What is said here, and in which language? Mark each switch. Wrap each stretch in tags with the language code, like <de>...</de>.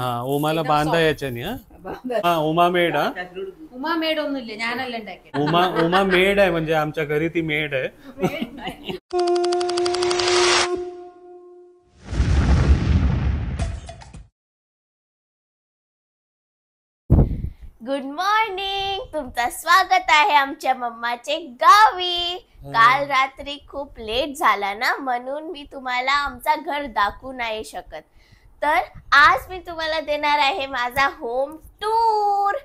<mr>हा उमाला बांधा याच्यानी हा उमा मेड हा</mr> <ml>ഉമാ മേടൊന്നുമില്ല ഞാനല്ല ഉണ്ടാക്കിയത്</ml> <mr>उमा मेड आहे म्हणजे आमच्या घरी ती मेड आहे गुड मॉर्निंग तुमचं स्वागत आहे आमच्या मम्माचे गावी काल रात्री खूप लेट झाला ना म्हणून मी तुम्हाला आमचा घर दाखवू नाही शकत तर आज मी तुम्हाला देणार आहे माझा होम टूर</mr>